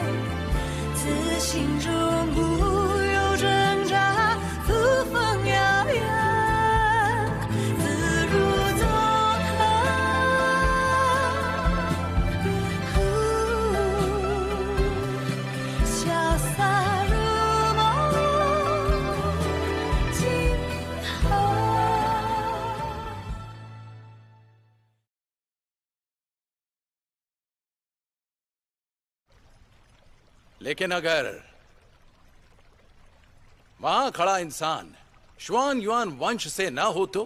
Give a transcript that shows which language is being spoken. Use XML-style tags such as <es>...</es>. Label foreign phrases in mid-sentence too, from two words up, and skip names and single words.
<zh>自心中无有挣扎，扶风摇曳，自如纵横，潇洒如梦，今后。</zh> <hi>लेकिन अगर वहां खड़ा इंसान शुआन युआन वंश से ना हो तो?</hi>